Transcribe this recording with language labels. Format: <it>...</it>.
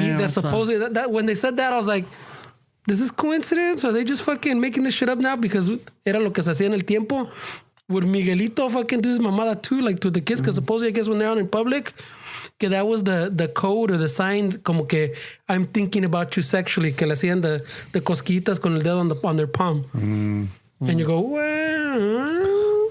<en>Supposedly that when they said that, I was like, is this coincidence? Or are they just fucking making this shit up now? Because</en> <es>era lo que se hacía en el tiempo.</es> <en>Would Miguelito fucking do his mamada too, like to the kids? Because supposedly, I guess when they're out in public, que that was the code or the sign,</en> <es>como que</es> <en>I'm thinking about you sexually,</en> <es>que le hacían</es> <en>the</en> <es>cosquillitas con el dedo</es> <en>on their palm. And you go, well...</en>